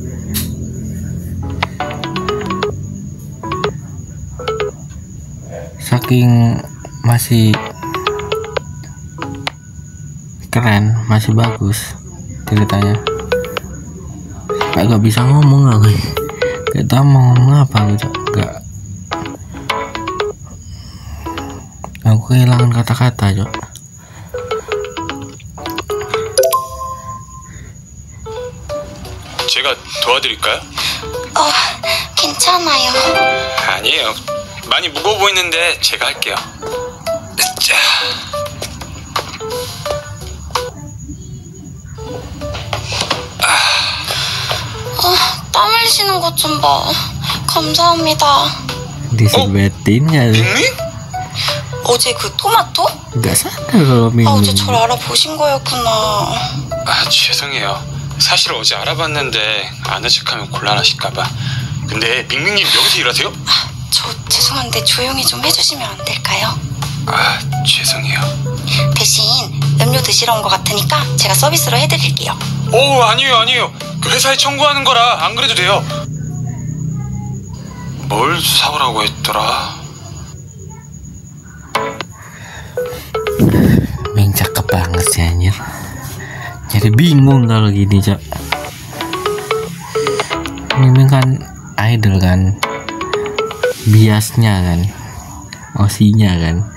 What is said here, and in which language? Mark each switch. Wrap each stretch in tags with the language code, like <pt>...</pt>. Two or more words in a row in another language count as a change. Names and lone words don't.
<id>saking masih keren, masih bagus ceritanya, gak bisa ngomong aku, gak tau mau ngomong apa gitu, aku kehilangan kata-kata cok.</id> <ko>제가 도와드릴까요? 괜찮아요. 아니에요. 많이 무거워 보이는데 제가 할게요. 자. 땀 흘리시는 것 좀 봐. 감사합니다.</ko> <id>Disebutin gak sih?</id> <ko>밍밍? 어제 그 토마토?</ko> <id>Gak sadar kalau</id> <ko>어제 Ming-Ming. 절 알아보신 거였구나. 죄송해요. 사실 어제 알아봤는데 아는 척하면 곤란하실까봐. 근데 밍밍님 여기서 일하세요? 저 죄송한데 조용히 좀 해주시면 안 될까요? 죄송해요. 대신 음료 드시러 온 것 같으니까 제가 서비스로 해드릴게요. 아니에요. 그 회사에 청구하는 거라 안 그래도 돼요. 뭘 사오라고 했더라?</ko> <id>Ming cakep banget sih anjir. Jadi bingung kalau gini cok. Ming kan idol kan, biasnya kan, osinya kan.</id>